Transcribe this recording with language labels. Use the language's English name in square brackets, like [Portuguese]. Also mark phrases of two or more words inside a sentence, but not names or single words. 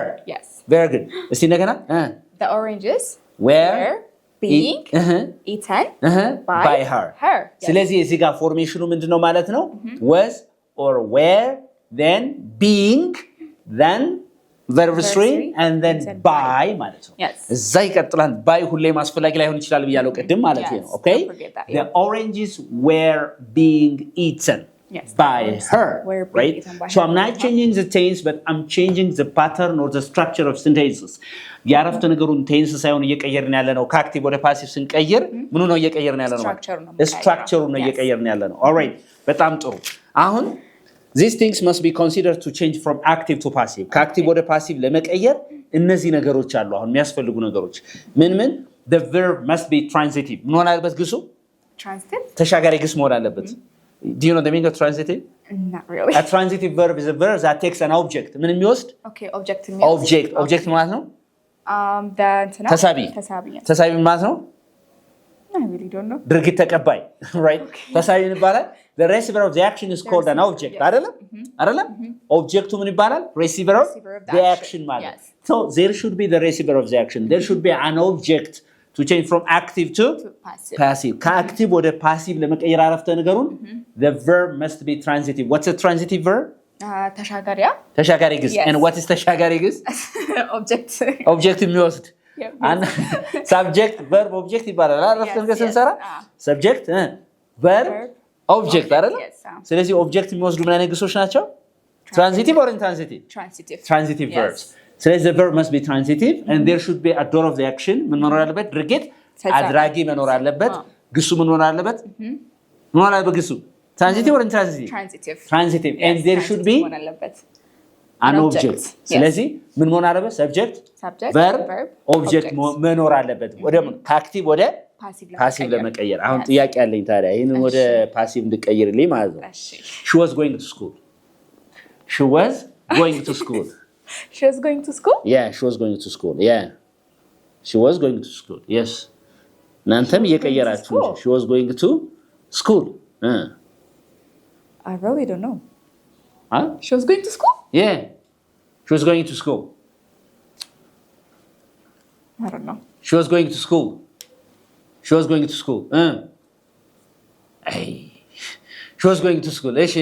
[English] yes very good [Amharic] እስቲ እንደገና [English] the oranges were being eaten by her [Amharic] ስለዚህ እዚህ ጋር ፎርሜሽኑ ምንድነው ማለት ነው [English] was or were then being then verb 3 and then by [Amharic] ማለት ነው እዛ ይቀጥላል by ሁሌ ማስፈላጊ ላይሆን ይችላል ብያለሁ ቀድም ማለት ነው [English] okay the oranges were being eaten by her right so I'm not changing the tense but I'm changing the pattern or the structure of sentences [Amharic] ያረፍተ ነገሩን ቴንስ ሳይሆን እየቀየርን ያለ ነው ከአክቲቭ ወደ ፓሲቭ ስንቀይር ምኑ ነው እየቀየርን ያለ ነው ስትራክቸሩ ነው እየቀየርን ያለ ነው [English] all right [Amharic] በጣም ጥሩ አሁን [English] these things must be considered to change from active to passive [Amharic] ከአክቲቭ ወደ ፓሲቭ ለመቀየር እነዚህ ነገሮች አሉ አሁን የሚያስፈልጉ ነገሮች ምን [English] the verb must be transitive [Amharic] ምን ሆነ አለበት ግሱ [English] transitive [Amharic] ተሻጋሪ ግስ መሆን አለበት [English] do you know the meaning of transitive not really a transitive verb is a verb that takes an object [Amharic] ምን የሚወስድ [English] okay [Amharic] object ማለት ነው [English] the [Amharic] ተሳቢ ማለት ነው [English] I really don't know [Amharic] ድርጊት ተቀባይ [English] right [Amharic] ተሳቢ ይባላል [English] the receiver of the action is called an object [Amharic] አይደለም ኦብጀክቱ ምን ይባላል [English] receiver of the action ማለት so there should be the receiver of the action there should be an object to change from active to passive [Amharic] ከአክቲቭ ወደ ፓሲቭ ለመቀየር አረፍተ ነገሩን [English] the verb must be transitive what's a transitive verb [Amharic] ተሻጋሪ ግስ [English] and what is [Amharic] ተሻጋሪ ግስ object የሚወስድ [English] subject verb object [Amharic] ይባላል አረፍተ ነገር ስንሰራ [English] subject verb object [Amharic] አይደል ስለዚህ object የሚወስዱ ምን አይነት ግሶች ናቸው [English] transitive or intransitive transitive verbs [Amharic] ስለዚህ [English] the verb must be transitive and there should be a door of the action [Amharic] ምን መኖር አለበት ድርጊት አድራጊ መኖር አለበት ግሱ ምን መኖር አለበት ግሱ [English] transitive or intransitive transitive and there should be an object [Amharic] ስለዚህ ምን መሆን አለበት [English] subject verb object [Amharic] መኖር አለበት ወደ ከአክቲቭ ወደ ፓሲቭ ለመቀየር አሁን ጥያቄ አለኝ ታዲያ ይሄንን ወደ ፓሲቭ እንድቀይርልኝ ማለት ነው [English] she was going to school she was going to school she was going to school yeah she was going to school yeah she was going to school yes [Amharic] እናንተም እየቀየራችሁ [English] she was going to school I really don't know huh she was going to school yeah she was going to school I don't know she was going to school she was going to school hey she was going to school she